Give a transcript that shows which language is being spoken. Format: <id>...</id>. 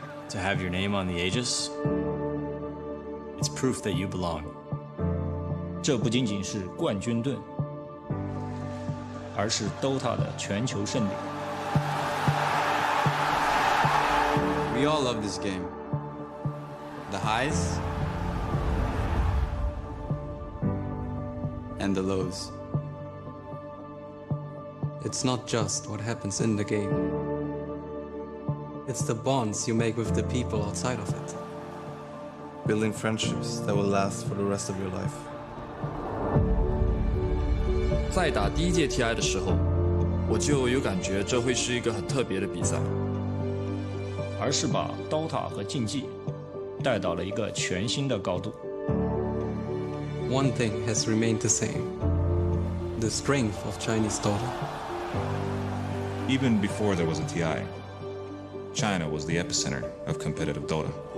<en>To have your name on the Aegis, it's proof that you belong.</en> <zh>这不仅仅是冠军盾，而是 Dota 的全球盛典。</zh> <en>We all love this game. The highs and the lows. It's not just what happens in the game. It's the bonds you make with the people outside of it. Building friendships that will last for the rest of your life.</en> <zh>在打第一届 TI 的时候，我就有感觉这会是一个很特别的比赛，而是把 Dota 和竞技带到了一个全新的高度。</zh> <en>One thing has remained the same: the strength of Chinese Dota. Even before there was a TI, China was the epicenter of competitive Dota.</en>